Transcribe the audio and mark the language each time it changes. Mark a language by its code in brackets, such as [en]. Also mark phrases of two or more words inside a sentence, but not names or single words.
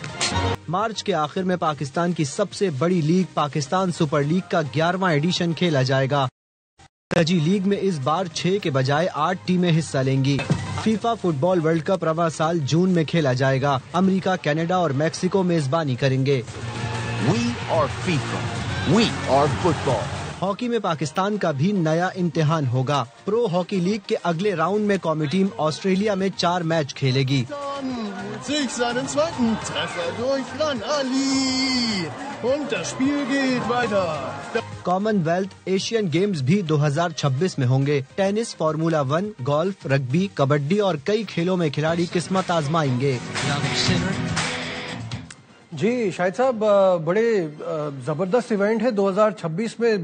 [ur] مارچ کے آخر میں پاکستان کی سب سے بڑی لیگ پاکستان سپر لیگ کا 11واں ایڈیشن کھیلا جائے گا. رجی لیگ میں اس بار 6 کے بجائے 8 ٹیمیں حصہ لیں گی. فیفا فٹ بال ورلڈ کپ رواں سال جون میں کھیلا جائے گا. امریکہ، کینیڈا اور میکسیکو میزبانی کریں گے. [en] We are FIFA. We are football. [ur] ہاکی میں پاکستان کا بھی نیا امتحان ہوگا. پرو ہاکی لیگ کے اگلے راؤنڈ میں قومی ٹیم آسٹریلیا میں 4 میچ کھیلے گی. [de] sich seinen zweiten Treffer durch Ran Ali. Und das Spiel geht weiter. [ur] کامن ویلتھ ایشین گیمز بھی 2026 میں ہوں گے. ٹینس، فارمولا 1، گولف، رگبی، کبڈی اور کئی کھیلوں میں کھلاڑی قسمت آزمائیں گے. جی شاہد صاحب، بڑے زبردست ایونٹ ہے 2026 میں.